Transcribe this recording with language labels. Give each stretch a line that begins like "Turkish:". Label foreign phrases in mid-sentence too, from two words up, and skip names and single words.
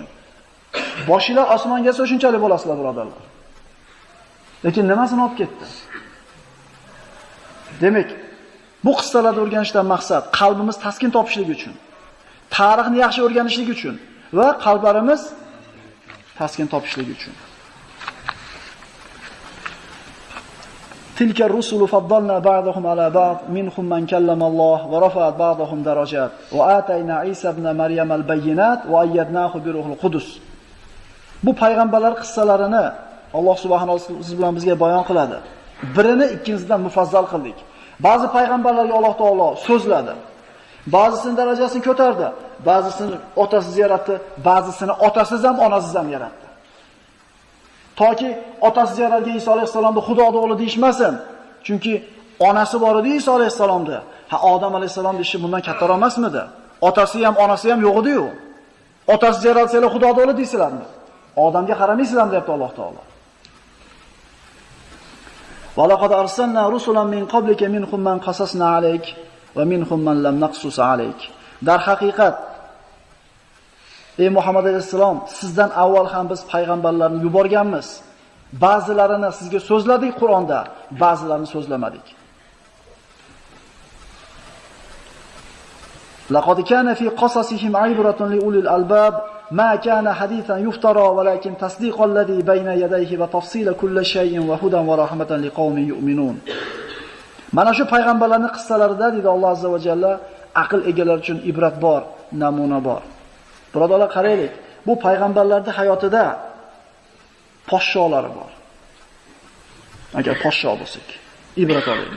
Uzbek: Boshinglar osmonga kelsa shunchalik bo'lasizlar, birodarlar. Lekin nimasini olib ketdi? Demak, bu qissalarni o'rganishdan maqsad qalbimiz taskin topishligi uchun, tarixni yaxshi o'rganishlik uchun va qalblarimiz taskin topishligi uchun.
Arabic: تلك الرسل فضلنا بعضهم على بعض منهم من كلم الله ورفع بعضهم درجات وآتينا عيسى ابن مريم البينات وأيدناه بروح القدس.
Uzbek: Bu payg'ambarlar qissalarini
Arabic: الله سبحانه وتعالى
Uzbek: siz bilan bizga bayon qiladi. Birini ikkinchisidan mufazzal qildik. Ba'zi payg'ambarlarga
Arabic: الله تعالى
Uzbek: so'zladi. Ba'zisini darajasini ko'tardi, ba'zisini otasiz yaratdi, ba'zisini otasiz ham, onasiz ham yaratdi. Toki otasiz yaratgan Iso alayhisalomni Xudoning o'g'li deyishmasin. Chunki onasi bor edi Iso alayhisalomda. Ha, Odam alayhisalomning ishi bundan kattaroq emasmidi? Otasi ham, onasi ham yo'q edi-yu. Otasiz yaratsalar Xudoning o'g'li deysizlarmi? Odamga qaramaysizlarmi deyapti
Arabic: الله تعالى. ولقد أرسلنا رسلا من قبلك منهم من قصصنا عليك ومنهم من لم نقصص عليك.
Uzbek: Dar haqiqat ey Muhammad alayhisalom, sizdan avval ham biz payg'ambarlarni yuborganmiz. Ba'zilarini sizga so'zladik Qur'onda, ba'zilarini so'zlamadik.
Arabic: لقد كان في قصصهم عبرة لأولي الألباب ما كان حديثا يفترى ولكن تصديق الذي بين يديه وتفصيل كل شيء وهدى ورحمة لقوم يؤمنون.
Uzbek: Mana shu payg'ambarlarning qissalarida deydi
Arabic: الله عز وجل
Uzbek: aql egalari uchun ibrat bor, namuna bor. Birodarlar, qaraylik. Bu payg'ambarlarning hayotida podsholari bor. Agar podsho bo'lsak, ibrat olaylik.